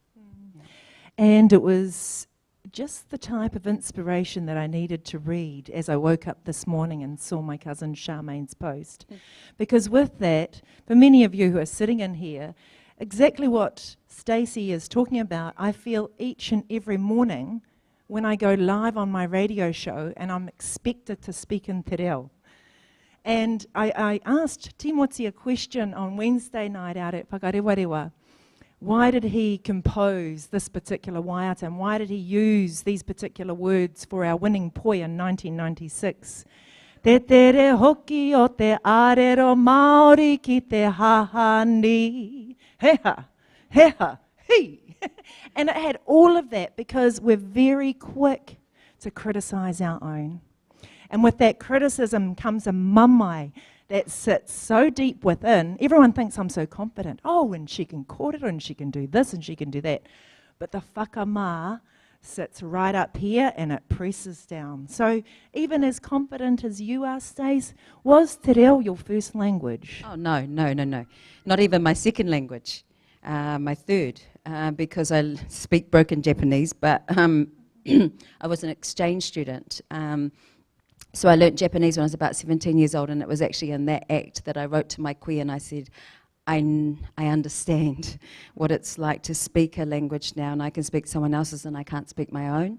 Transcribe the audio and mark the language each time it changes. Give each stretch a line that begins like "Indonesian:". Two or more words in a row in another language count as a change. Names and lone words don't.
English: And it was just the type of inspiration that I needed to read as I woke up this morning and saw my cousin Charmaine's post. Because with that, for many of you who are sitting in here, exactly what Stacey is talking about, I feel each and every morning when I go live on my radio show and I'm expected to speak in
Māori: te reo.
English: And I asked Timothy a question on Wednesday night out at Whakarewarewa. Why did he compose this particular waiata, and why did he use these particular words for our winning poi in 1996?
Māori: Te tere hoki o te arero Māori ki te hahani. Heha, heha, he.
English: And it had all of that because we're very quick to criticise our own. And with that criticism comes a mamai that sits so deep within. Everyone thinks I'm so confident. Oh, and she can kōrero, and she can do this, and she can do that. But the whakamā sits right up here, and it presses down. So even as confident as you are, Stace, was
Māori: te reo
English: your first language? Oh, no. Not even my second language. My third, because I speak broken Japanese, but I was an exchange student. So I learnt Japanese when I was about 17 years old, and it was actually in that act that I wrote to my kui and I said, I understand what it's like to speak a language now, and I can speak someone else's and I can't speak my own.